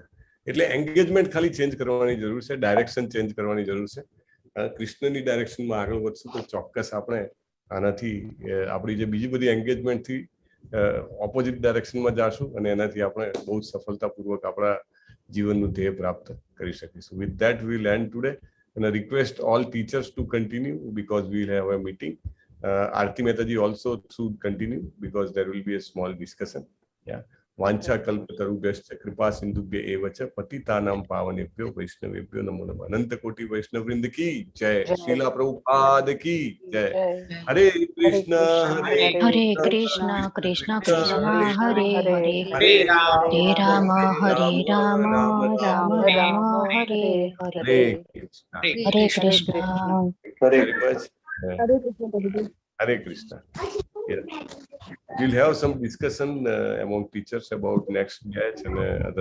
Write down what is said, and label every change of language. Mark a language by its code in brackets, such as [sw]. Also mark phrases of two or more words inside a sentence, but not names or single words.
[gu] એટલે એન્ગેજમેન્ટ ખાલી ચેન્જ કરવાની જરૂર છે, ડાયરેક્શન ચેન્જ કરવાની જરૂર છે. કૃષ્ણની ડાયરેક્શનમાં આગળ વધશું તો ચોક્કસ આપણે આનાથી આપણી જે બીજી બધી એન્ગેજમેન્ટથી ઓપોઝિટ ડાયરેક્શનમાં જશું અને એનાથી આપણે બહુ જ સફળતાપૂર્વક આપણા જીવનનું ધ્યેય પ્રાપ્ત કરી શકીશું. [en] With that we will end today and I request all teachers to continue because we will have a meeting. Aarti Mehtaji also should continue because there will be a small discussion. Yeah. [sa] वांछा कल्पतरुभ्यश्च कृपा सिंधुभ्य एव च पतितानां पावनेभ्यो वैष्णवेभ्यो नमो नमः. [hi] अनंत कोटि वैष्णव वृंद की जय. श्रीला प्रभुपाद की जय. [sa] हरे कृष्ण हरे कृष्ण कृष्ण कृष्ण हरे हरे हरे राम हरे राम राम राम हरे हरे. हरे कृष्ण. Hare Krishna. [en] Yeah. We'll have some discussion among teachers about next batch and other